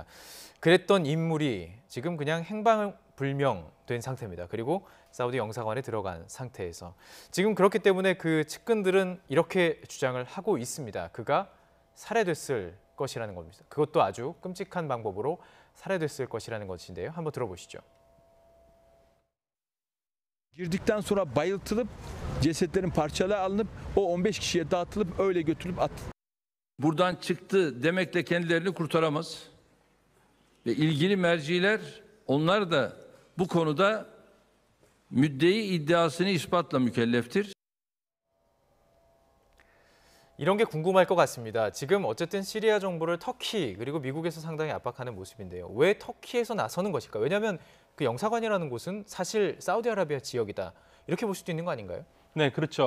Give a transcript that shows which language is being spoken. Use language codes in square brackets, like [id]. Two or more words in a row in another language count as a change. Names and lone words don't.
[ko] 그랬던 인물이 지금 그냥 행방불명된 상태입니다. 그리고 사우디 영사관에 들어간 상태에서 지금 그렇기 때문에 그 측근들은 이렇게 주장을 하고 있습니다. 그가 살해됐을 것이라는 겁니다. 그것도 a주 끔찍한 방법으로 살해됐을 것이라는 것인데요. 한번 들어보시죠. [tr] Girdikten sonra bayıltılıp cesetlerin parçaları alınıp o 15 kişiye dağıtılıp öyle götürülüp atıldı. Buradan çıktı demekle kendilerini kurtaramaz. Ve ilgili merciler onlar da bu konuda müddei iddiasını ispatla mükelleftir. [ko] 이런 게 궁금할 것 같습니다. 지금 어쨌든 시리아 정부를 터키 그리고 미국에서 상당히 압박하는 모습인데요. 왜 터키에서 나서는 것일까? 왜냐하면 그 영사관이라는 곳은 사실 사우디아라비아 지역이다. 이렇게 볼 수도 있는 거 아닌가요? 네, 그렇죠.